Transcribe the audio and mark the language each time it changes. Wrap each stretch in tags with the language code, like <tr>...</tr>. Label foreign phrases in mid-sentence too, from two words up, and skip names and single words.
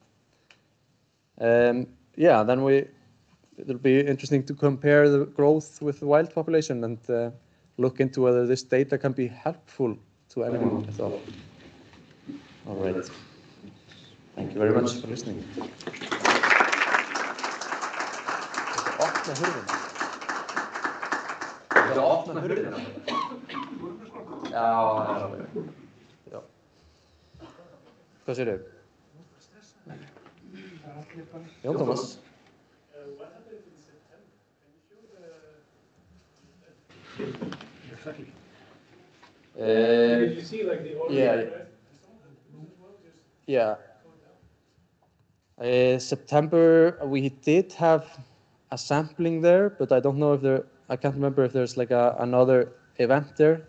<en>Yeah, then it'll be interesting to compare the growth with the wild population and look into whether this data can be helpful to anyone at all. All right. Thank you very much for listening.</en> <is>Opna hurðina. Opna hurðina. Já. Hvað segirðu? Jón Tómas.</is> <en>What happened in September? Can you show exactly? You see like the orange, yeah. right? Yeah. September, we did have a sampling there, but I don't know if I can't remember if there's like another event there.</en>